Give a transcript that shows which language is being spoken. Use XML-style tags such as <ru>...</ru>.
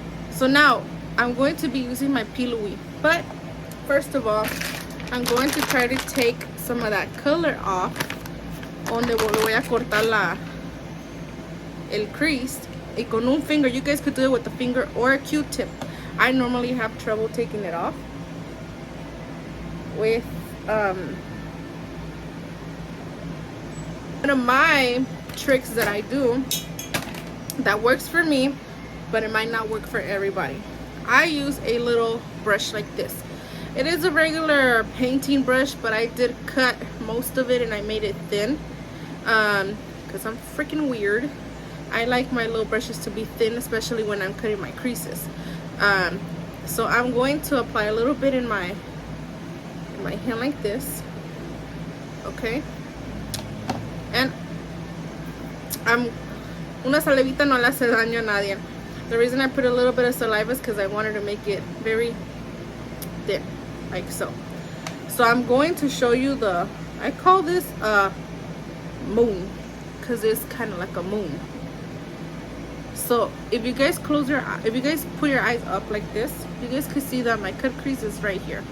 <en>So now I'm going to be using my pillowy, but first of all, I'm going to try to take some of that color off.</en> <es>Donde voy a cortar el crease, y con un finger.</es> <en>You guys could do it with a finger or a Q-tip. I normally have trouble taking it off with one of my tricks that I do that works for me, but it might not work for everybody. I use a little brush like this. It is a regular painting brush, but I did cut most of it and I made it thin because I'm freaking weird. I like my little brushes to be thin, especially when I'm cutting my creases. So I'm going to apply a little bit in my hand like this, okay? And</en> <es>una salivita no le hace daño a nadie.</es> <en>The reason I put a little bit of saliva is because I wanted to make it very thin, like so. So I'm going to show you I call this a moon, because it's kind of like a moon. So if you guys put your eyes up like this, you guys can see that my cut crease is right here.</en>